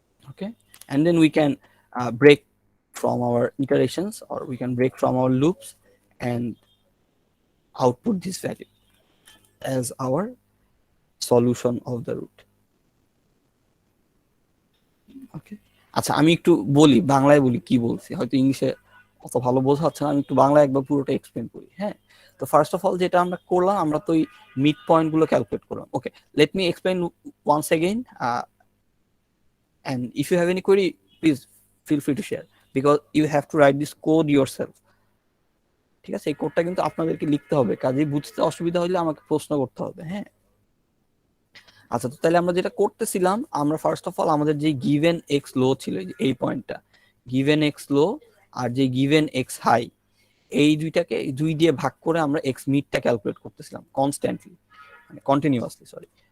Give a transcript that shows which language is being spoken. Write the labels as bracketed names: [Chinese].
[English] Okay, and then we can break from our iterations, or we can break from our loops and output this value as our solution of the root. [Bangla] Okay, আচ্ছা আমি একটু বলি, বাংলায় বলি কি বলছি, হয়তো ইংলিশে অত ভালো বোঝা হচ্ছে না, আমি একটু বাংলায় একবার পুরোটা এক্সপ্লেন করি। হ্যাঁ, তো ফার্স্ট অফ অল যেটা আমরা করলাম, আমরা তো ওই মিড পয়েন্ট গুলো ক্যালকুলেট করলাম। [English] Okay, let me explain once again, and if you have any query, please feel free to share, because you have to write this code yourself. [Bangla] ঠিক আছে, এই কোডটা কিন্তু আপনাদেরকে লিখতে হবে, কাজেই বুঝতে অসুবিধা হলে আমাকে প্রশ্ন করতে হবে। হ্যাঁ, আচ্ছা, তো তাহলে আমরা যেটা করতেছিলাম, আমরা ফার্স্ট অফ অল আমাদের যে গিভেন এক্স লো ছিল, এই পয়েন্টটা গিভেন এক্স লো আর যে গিভেন এক্স হাই, এই দুইটাকে 2 দিয়ে ভাগ করে আমরা এক্স মিডটা ক্যালকুলেট করতেছিলাম কনস্ট্যান্টলি, মানে কন্টিনিউয়াসলি, সরি।